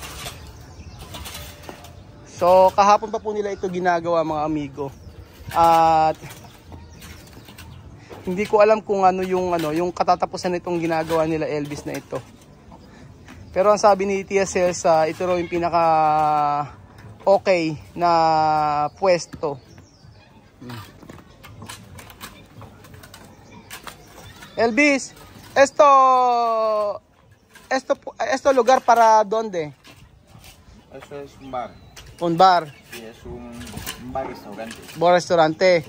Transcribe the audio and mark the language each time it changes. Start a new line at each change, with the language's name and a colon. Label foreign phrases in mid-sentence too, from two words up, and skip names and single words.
Filipino: So kahapon pa po nila ito ginagawa mga amigo. At hindi ko alam kung yung katatapusan nitong ginagawa nila Elvis na ito. Pero ang sabi ni Tia Celsa, ito raw yung pinaka okay na pwesto.
Spanish: Elvis, esto lugar para donde? Eso es un bar. Un bar. Sí, es un bar restaurante. Bar restaurante. Sí.